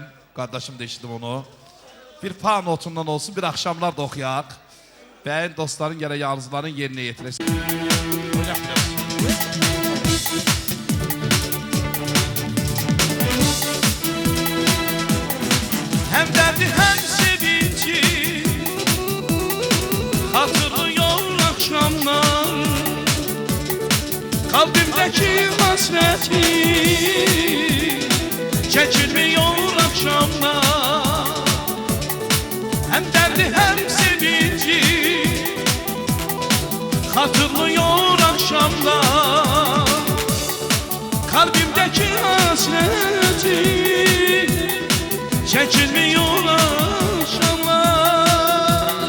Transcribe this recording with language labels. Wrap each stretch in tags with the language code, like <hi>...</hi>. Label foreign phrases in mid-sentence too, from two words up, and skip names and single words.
<az>Qardaşım da eşitdim onu. Bir fa notundan olsun, bir axşamlar da oxuyaq. Bəyin dostların gərək arzuların yerinə yetirəsin.</az> <tr>Həm dərdi, həm sevinci hatırlıyor akşamlar, kalbimdeki hasreti çekilmiyor akşamlar. Hem derdi hem sevinci hatırlıyor akşamlar, kalbimdeki hasreti çekilmiyor akşamlar.</tr>